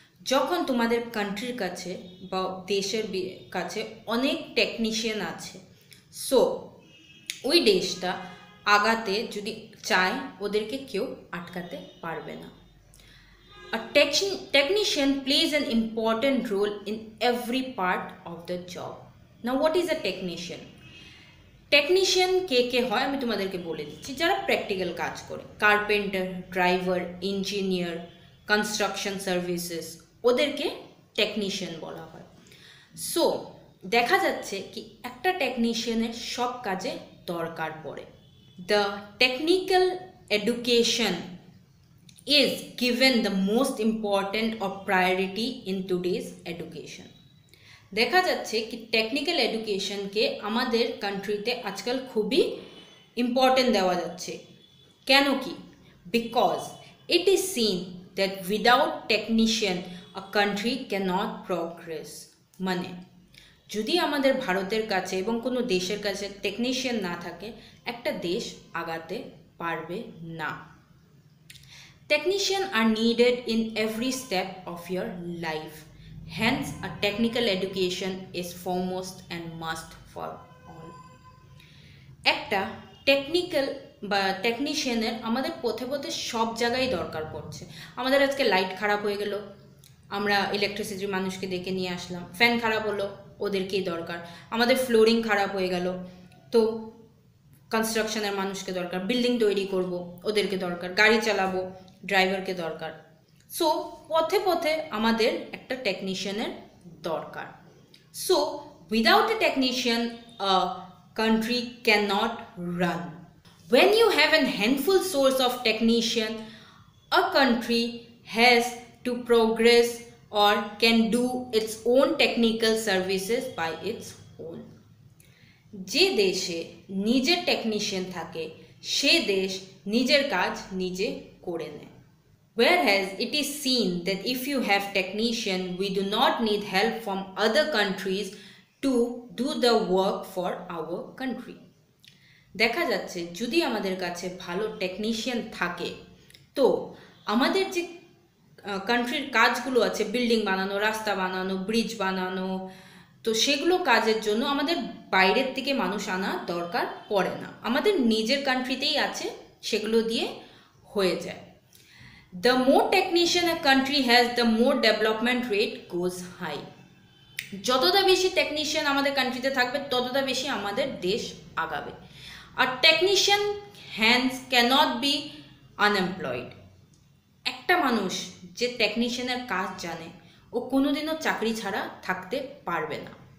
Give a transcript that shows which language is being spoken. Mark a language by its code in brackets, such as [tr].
[bn] যখন তোমাদের কান্ট্রির কাছে বা দেশের কাছে অনেক টেকনিশিয়ান আছে, সো ওই দেশটা আগাতে যদি চায়, ওদেরকে কেউ আটকাতে পারবে না। [en] A technician plays an important role in every part of the job. Now what is a technician? [bn] Technician কে কে হয় আমি তোমাদেরকে বলে দিচ্ছি। যারা প্র্যাকটিক্যাল কাজ করে, carpenter, driver, engineer, construction services, ওদেরকে টেকনিশিয়ান বলা হয়। সো দেখা যাচ্ছে কি একটা টেকনিশিয়ানের সব কাজে দরকার পড়ে। [en] The technical education is given the most important or priority in today's education. [bn] দেখা যাচ্ছে কি টেকনিক্যাল এডুকেশনকে আমাদের কান্ট্রিতে আজকাল খুবই ইম্পর্টেন্ট দেওয়া যাচ্ছে। কেন কি? [en] Because it is seen that without technician a country can't progress. [bn] মানে যদি আমাদের ভারতের কাছে এবং কোনো দেশের কাছে টেকনিশিয়ান না থাকে, একটা দেশ আগাতে পারবে না। [en] Technicians are needed in every step of your life. Hence, a technical education is foremost and must for all. [bn] একটা টেকনিক্যাল বা টেকনিশিয়ানের আমাদের পথে পথে সব জায়গায় দরকার পড়ছে। আমাদের আজকে লাইট খারাপ হয়ে গেল, আমরা ইলেকট্রিসিটির মানুষকে ডেকে নিয়ে আসলাম। ফ্যান খারাপ হলো, ওদেরকেই দরকার। আমাদের ফ্লোরিং খারাপ হয়ে গেল, তো কনস্ট্রাকশনের মানুষকে দরকার। বিল্ডিং তৈরি করব, ওদেরকে দরকার। গাড়ি চালাবো, ড্রাইভারকে দরকার। সো পথে পথে আমাদের একটা টেকনিশিয়ানের দরকার। [en] So without a technician a country can not run. When you have a handful source of technician, a country has to progress or can do its own technical services by its own. [bn] যে দেশে নিজের technician থাকে, সে দেশ নিজের কাজ নিজে করে নেয়। [en] Whereas it is seen that if you have technician, we do not need help from other countries to do the work for our country. [bn] দেখা যাচ্ছে যদি আমাদের কাছে ভালো টেকনিশিয়ান থাকে, তো আমাদের যে কান্ট্রির কাজগুলো আছে, বিল্ডিং বানানো, রাস্তা বানানো, ব্রিজ বানানো, তো সেগুলো কাজের জন্য আমাদের বাইরের থেকে মানুষ আনা দরকার পড়ে না। আমাদের নিজের কান্ট্রিতেই আছে, সেগুলো দিয়ে হয়ে যায়। [en] The more technician a country has, the more development rate goes high. [bn] যতটা বেশি টেকনিশিয়ান আমাদের কান্ট্রিতে থাকবে, ততটা বেশি আমাদের দেশ আগাবে। [en] আর technician hands can't be unemployed. [bn] একটা মানুষ যে টেকনিশিয়ানের কাজ জানে, ও কোনোদিনও চাকরি ছাড়া থাকতে পারবে না।